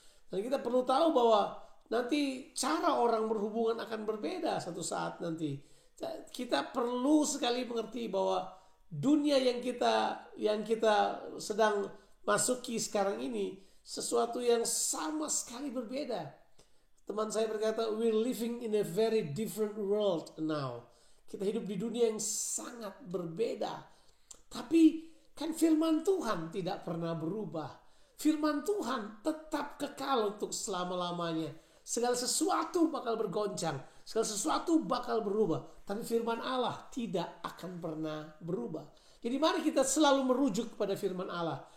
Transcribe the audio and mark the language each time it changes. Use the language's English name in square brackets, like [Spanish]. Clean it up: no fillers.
[Indonesian] Dan kita perlu tahu bahwa nanti cara orang berhubungan akan berbeda satu saat nanti. Kita perlu sekali mengerti bahwa dunia yang kita sedang masuki sekarang ini sesuatu yang sama sekali berbeda. Teman saya berkata, [English] we're living in a very different world now. [Indonesian] Kita hidup di dunia yang sangat berbeda. Tapi kan firman Tuhan tidak pernah berubah. Firman Tuhan tetap kekal untuk selama-lamanya. Segala sesuatu bakal bergoncang. Segala sesuatu bakal berubah. Tapi firman Allah tidak akan pernah berubah. Jadi mari kita selalu merujuk kepada firman Allah.